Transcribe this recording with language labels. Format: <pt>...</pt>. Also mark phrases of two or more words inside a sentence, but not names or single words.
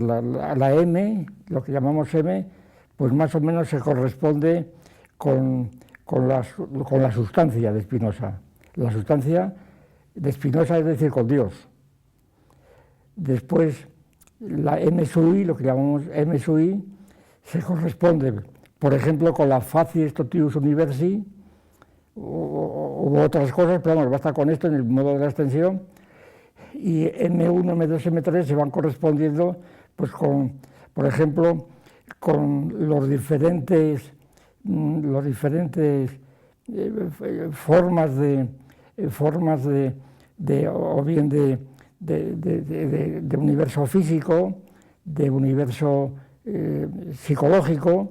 <es>La M, lo que llamamos M, pues más o menos se corresponde con la sustancia de Spinoza. La sustancia de Spinoza es decir, con Dios. Después, la M sub I, lo que llamamos M sub I, se corresponde, por ejemplo, con la</es> <la>facies totius universi,</la> <es>u otras cosas, pero vamos, basta con esto en el modo de la extensión, y M1, M2, M3 se van correspondiendo, pues por ejemplo, con los diferentes formas o bien de universo físico, de universo psicológico.</es>